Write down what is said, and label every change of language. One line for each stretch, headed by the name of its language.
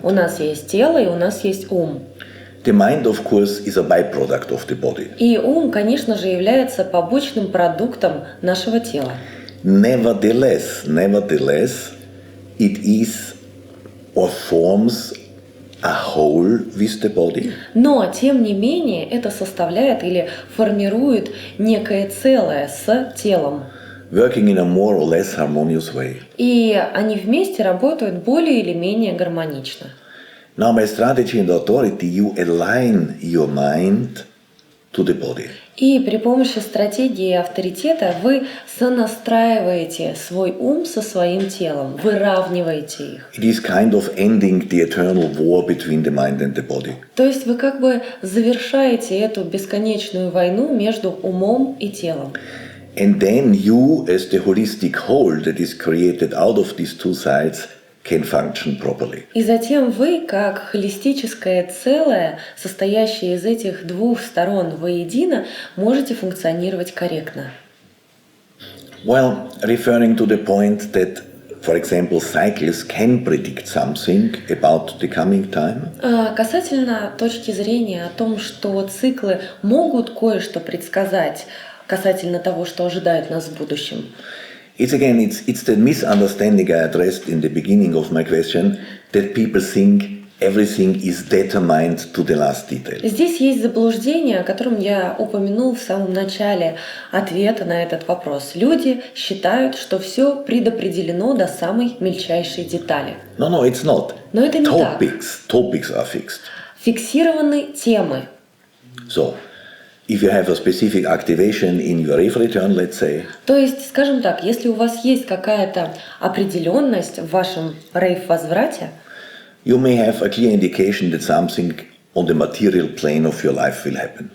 Russian: У нас есть тело и у нас есть ум.
English: The mind, of course, is a byproduct of the body.
Russian: И ум, конечно же, является побочным продуктом нашего тела.
English: Nevertheless, it is or forms a whole with the body.
Russian: Но, тем не менее, это составляет или формирует некое целое с телом.
English: Working in a more or less harmonious way.
Russian: И они вместе работают более или менее гармонично.
English: Now, by strategy and authority, you align your mind to the body.
Russian: И при помощи стратегии и авторитета вы сонастраиваете свой ум со своим телом, выравниваете их.
English: It is kind of ending the eternal war between the mind and the body.
Russian: То есть вы как бы завершаете эту бесконечную войну между умом и телом.
English: And then you, as the holistic whole that is created out of these two sides, can function properly.
Russian: И затем вы, как холистическое целое, состоящее из этих двух сторон воедино, можете функционировать корректно.
English: Well, referring to the point that, for example, cycles can predict something about the coming time.
Russian: Касательно точки зрения о том, что циклы могут кое-что предсказать касательно того, что ожидает нас в будущем.
English: It's the misunderstanding I addressed in the beginning of my question, that people think everything is determined to the last detail.
Russian: Здесь есть заблуждение, о котором я упомянул в самом начале ответа на этот вопрос. Люди считают, что все предопределено до самой мельчайшей детали.
English: No, it's not.
Russian: Но это не так.
English: Topics are fixed.
Russian: Фиксированы темы.
English: So, if you have a specific activation in your rave return, let's say.
Russian: То есть, скажем так, если у вас есть какая-то определенность в вашем рейв-возврате,
English: you may have a clear indication that something on the material plane of your life will happen.